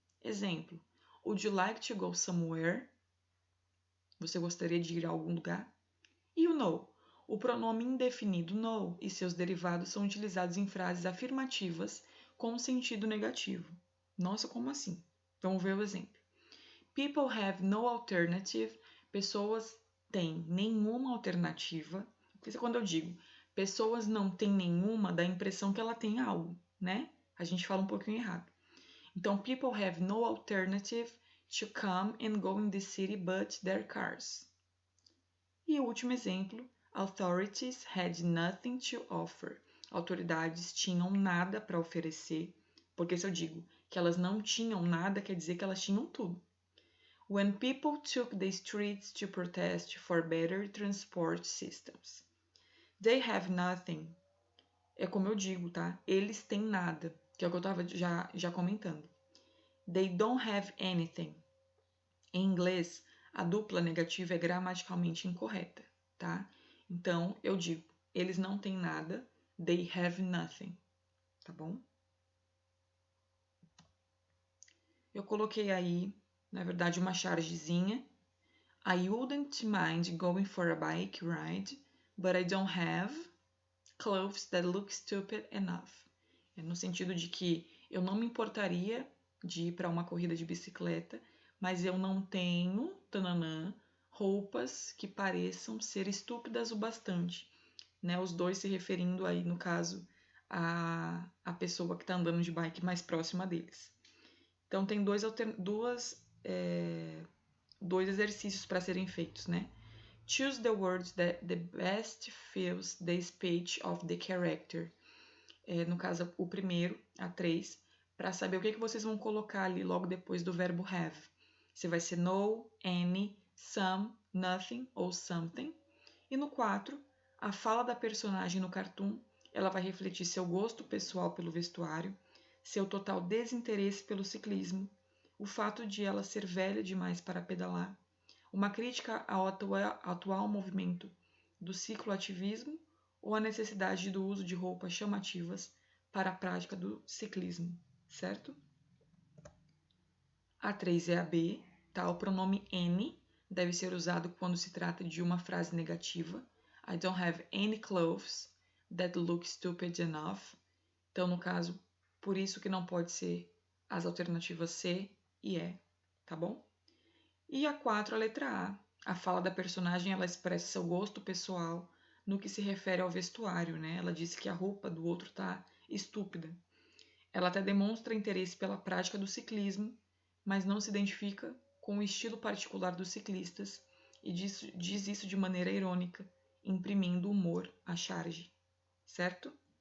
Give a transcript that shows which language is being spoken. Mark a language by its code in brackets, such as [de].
[pt] Exemplo, [en] would you like to go somewhere? [pt] Você gostaria de ir a algum lugar? E o no? O pronome indefinido no e seus derivados são utilizados em frases afirmativas com sentido negativo. Nossa, como assim? Vamos ver o exemplo. [en] People have no alternative. [pt] Pessoas têm nenhuma alternativa. Isso é quando eu digo pessoas não têm nenhuma, dá a impressão que ela tem algo, né? A gente fala um pouquinho errado. Então, [en] people have no alternative to come and go in the city but their cars. [pt] E o último exemplo, [en] authorities had nothing to offer. [pt] Autoridades tinham nada para oferecer, porque se eu digo que elas não tinham nada, quer dizer que elas tinham tudo. [en] When people took the streets to protest for better transport systems. They have nothing. [pt] É como eu digo, tá? Eles têm nada, que é o que eu estava já comentando. [en] They don't have anything. [pt] Em inglês, a dupla negativa é gramaticalmente incorreta, tá? Então, eu digo, eles não têm nada, [en] they have nothing, [pt] tá bom? Eu coloquei aí, na verdade, uma chargezinha. [en] I wouldn't mind going for a bike ride, but I don't have clothes that look stupid enough. [pt] É no sentido de que eu não me importaria de ir para uma corrida de bicicleta, mas eu não tenho, tananã, roupas que pareçam ser estúpidas o bastante. Né? Os dois se referindo aí, no caso, a pessoa que está andando de bike mais próxima deles. Então, tem dois exercícios para serem feitos, né? [en] Choose the words that the best fills the speech of the character. [pt] No caso, o primeiro, a 3, para saber o que vocês vão colocar ali logo depois do verbo have. Se vai ser no, any, some, nothing ou something. E no 4, a fala da personagem no cartoon, ela vai refletir seu gosto pessoal pelo vestuário, seu total desinteresse pelo ciclismo, o fato de ela ser velha demais para pedalar, uma crítica ao atual movimento do cicloativismo ou a necessidade do uso de roupas chamativas para a prática do ciclismo, certo? A 3 é a B, tá? O pronome any deve ser usado quando se trata de uma frase negativa. [en] I don't have any clothes that look stupid enough. [pt] Então, no caso, por isso que não pode ser as alternativas C e E, tá bom? E a 4, a letra A. A fala da personagem, ela expressa seu gosto pessoal no que se refere ao vestuário, né? Ela disse que a roupa do outro tá estúpida. Ela até demonstra interesse pela prática do ciclismo, mas não se identifica com o estilo particular dos ciclistas e diz isso de maneira irônica, imprimindo humor à charge, certo?